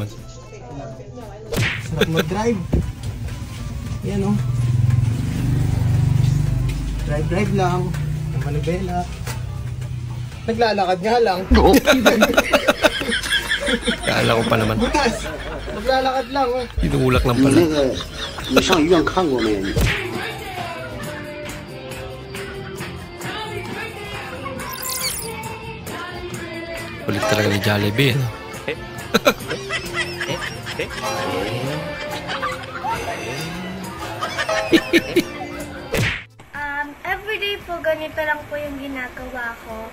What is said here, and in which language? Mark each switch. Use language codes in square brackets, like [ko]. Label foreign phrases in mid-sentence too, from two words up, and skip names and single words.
[tl] Mag-drive. Yan o. Drive lang. Manibela. Naglalakad nga lang. Kala ko pa naman. Bukas. Naglalakad lang o. Tinulak lang pala. [zh] 你上医院看过没？ [tl] Kulit talaga ni Jollibee. Ano? Everyday po, ganito lang po yung ginagawa ko.